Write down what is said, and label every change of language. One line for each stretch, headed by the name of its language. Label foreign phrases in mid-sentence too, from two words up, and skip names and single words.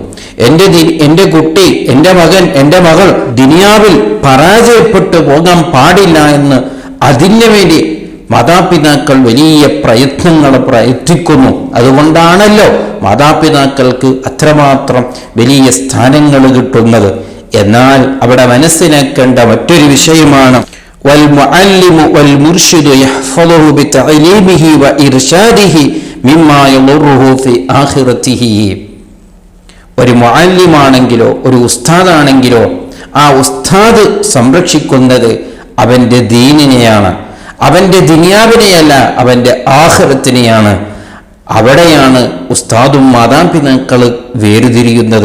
Malayalam: എൻ്റെ കുട്ടി, എൻ്റെ മകൻ, എൻ്റെ മകൾ ദുനിയാവിൽ പരാജയപ്പെട്ടു പോകാൻ പാടില്ല എന്ന് അതിനു വേണ്ടി മാതാപിതാക്കൾ വലിയ പ്രയത്നങ്ങൾ പ്രയത്നിക്കുന്നു. അതുകൊണ്ടാണല്ലോ മാതാപിതാക്കൾക്ക് അത്രമാത്രം വലിയ സ്ഥാനങ്ങൾ കിട്ടുന്നത്. എന്നാൽ അവിടെ മനസ്സിലാക്കേണ്ട മറ്റൊരു വിഷയമാണ്
Arabic: والمعلم والمرشد يحفظه بتعليمه وإرشاده مما يضره في آخرته.
Malayalam: ഒരു മുഅല്ലിമാണെങ്കിലോ ഒരു ഉസ്താദാണെങ്കിലോ ആ ഉസ്താദ് സംരക്ഷിക്കുന്നത് അവന്റെ ദീനിനെയാണ്, അവന്റെ ദുനിയാവിനെയല്ല, അവന്റെ ആഖിറത്തിനെയാണ്. അവിടെയാണ് ഉസ്താദും മാതാപിതാക്കൾ വേർതിരിയുന്നത്.